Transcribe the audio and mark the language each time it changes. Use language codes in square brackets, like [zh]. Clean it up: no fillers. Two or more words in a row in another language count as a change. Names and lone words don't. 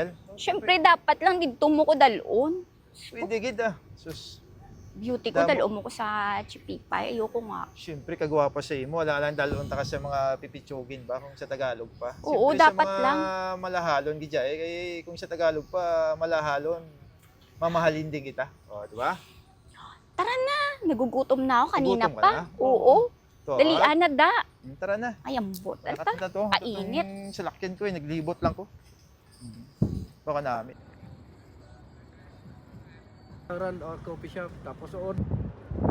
[tl] Siyempre, dapat lang dito mo ko dalon. [hil] Pwede gid Sus. Beauty ko, Damo. dalon mo ko sa Chipipay. [tl] Ayoko nga. [hil] Siyempre, kagwapa sa imo. Wala lang dalon ta ka sa mga pipitsugin ba kung sa Tagalog pa. [tl] Oo, Siyempre, dapat sa mga lang. [hil] malahalon gidya kay kung sa Tagalog pa malahalon, [tl] mamahalin din kita. O, di ba? Tara na, nagugutom na ako kanina Nagutom ka pa. na? Oo. To, [hil] Dalian na da. [tl] Tara na. Ay, ang bota. [hil] Nakatanda to. Kainit. Itong salakyan ko naglibot lang ko. [tl] Baka namin. [en] Restaurant or coffee shop, tapos on